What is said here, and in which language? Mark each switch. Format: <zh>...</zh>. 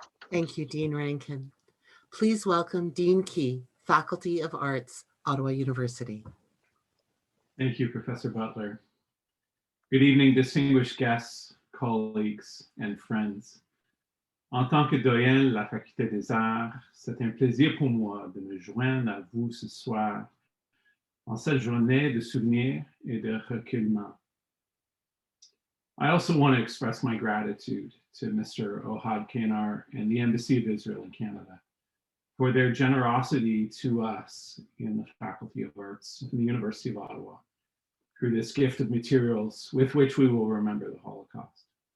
<en>Thank you, Dean Rankin. Please welcome Dean Key, Faculty of Arts, Ottawa University. Thank you, Professor Butler. Good evening, distinguished guests, colleagues, and friends.</en> <fr>En tant que doyen de la Faculté des Arts, c'est un plaisir pour moi de me joindre à vous ce soir en cette journée de souvenir et de recueillement.</fr> <en>I also want to express my gratitude to Mr. Ohad Kanar and the Embassy of Israel in Canada for their generosity to us in the Faculty of Arts in the University of Ottawa through this gift of materials with which we will remember the Holocaust.</en>